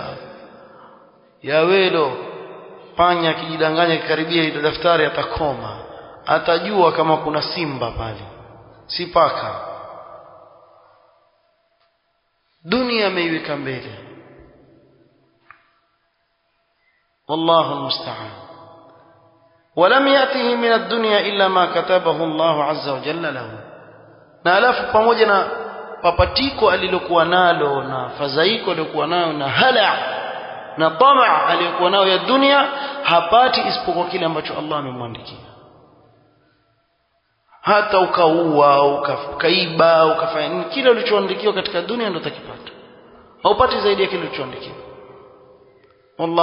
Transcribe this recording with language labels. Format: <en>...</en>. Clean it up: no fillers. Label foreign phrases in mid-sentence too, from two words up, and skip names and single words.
<sw>Ya welo panya kijidanganya kikaribia ile daftari atakoma, atajua kama kuna simba pale, si paka. Dunia ameiweka mbele,</sw> <ar>والله المستعان. ولم يأته من الدنيا إلا ما كتبه الله عز وجل له.</ar> <sw>na alafu pamoja na papatiko alilokuwa nalo na fadhaiko alilokuwa nayo na hala na tamaa aliyokuwa nayo ya dunia, hapati isipokuwa kile ambacho Allah amemwandikia. Hata ukaua, ukaiba, ukafanya kile ulichoandikiwa katika dunia ndio utakipata, haupati zaidi ya kile ulichoandikiwa.</sw>